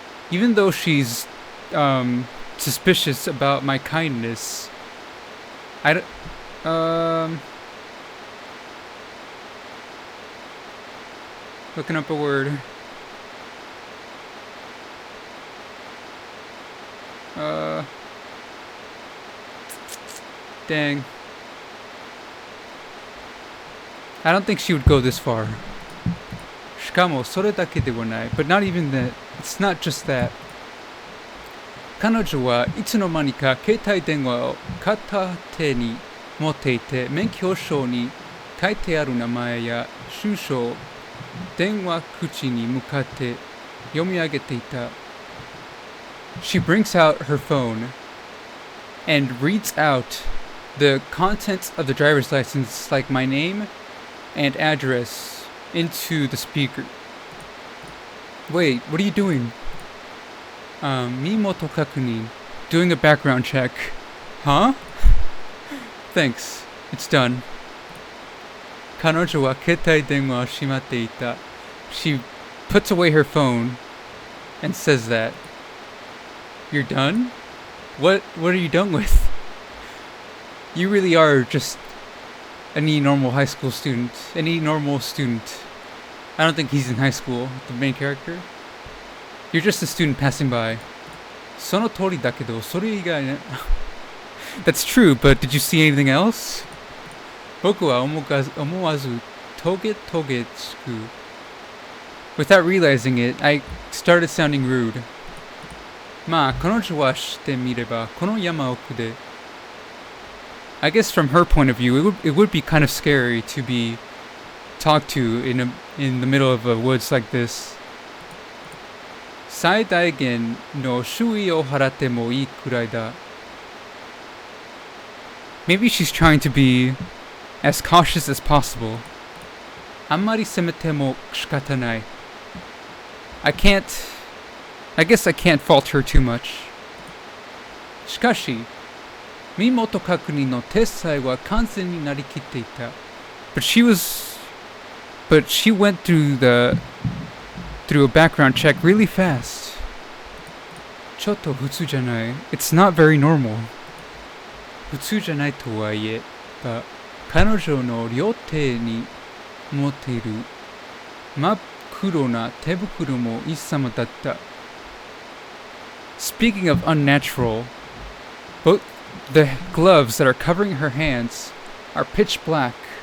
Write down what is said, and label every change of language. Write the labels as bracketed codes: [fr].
[en] Even though she's suspicious about my kindness, looking up a word. Dang. I don't think she would go this far. [ja] しかもそれだけではない. [en] But not even that. It's not just that. [ja] 彼女はいつの間にか携帯電話を片手に持っていて、免許証に書いてある名前や住所を電話口に向かって読み上げていた. [en] She brings out her phone and reads out the contents of the driver's license, like my name and address, into the speaker. Wait, what are you doing? [ja] 身元確認 [en] Doing a background check. Huh? Thanks. It's done. [ja] 彼女は携帯電話をしまっていた. [en] She puts away her phone and says that. You're done? What are you done with? You really are just any normal high school student. Any normal student. I don't think he's in high school, the main character. You're just a student passing by. [ja] その通りだけど、それ以外ね. [en] That's true, but did you see anything else? [ja] 僕は思わずトゲトゲしく. [en] Without realizing it, I started sounding rude. [ja] まあ、彼女はしてみれば、この山奥で. [en] I guess from her point of view, it would be kind of scary to be talked to in the middle of the woods like this. [ja] 最大限の注意を払ってもいいくらいだ. [en] Maybe she's trying to be as cautious as possible. [ja] あんまり責めても仕方ない. [en] I guess I can't fault her too much. [ja] しかし、身元確認のテストは完全になりきっていた. [en] But she went through a background check really fast. [ja] Choto futsu janai. [en] It's not very normal. [ja] Futsu janai to waie, but 彼女の両手に持っている真っ黒な手袋も一様だった。 [en] Speaking of unnatural, both the gloves that are covering her hands are pitch black.